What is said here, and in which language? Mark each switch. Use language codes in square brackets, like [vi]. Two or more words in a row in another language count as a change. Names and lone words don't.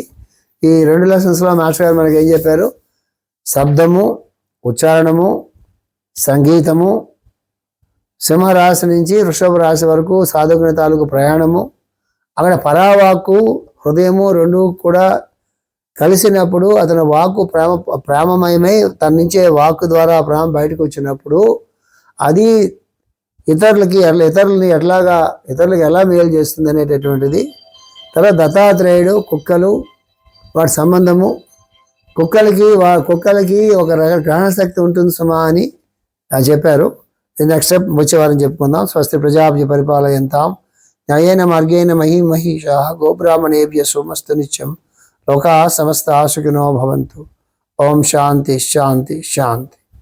[te] ఈ 2 లెసన్స్లో మాస్టర్ గారు మనకి ఏం చెప్పారు? శబ్దము, ఉచ్చారణము, సంగీతము, సింహరాశి నుంచి వృషభ రాశి వరకు సాధకుని తాలూకు ప్రయాణము, అక్కడ పరావాక్కు హృదయము 2 కూడా కలిసినప్పుడు అతని వాక్కు ప్రేమమయమై తన నుంచే వాక్కు ద్వారా ప్రేమ బయటకు వచ్చినప్పుడు అది ఇతరులకి ఎలా మేలు చేస్తుంది అనేటటువంటిది. తర్వాత దత్తాత్రేయుడు కుక్కలు వాటి సంబంధము, కుక్కలకి ఒక గ్రహణశక్తి ఉంటుంది సుమా అని చెప్పారు. [en] next step [te] వచ్చే వారం చెప్పుకుందాం. [sa] స్వస్తి ప్రజాభ్య పరిపాలయంతాం న్యాయేన మార్గేణ మహీషా గోబ్రాహ్మణేభ్య సోమస్తు నిత్యం లోకా సమస్త సుఖినో భవంతు. ఓం శాంతి శాంతి శాంతి.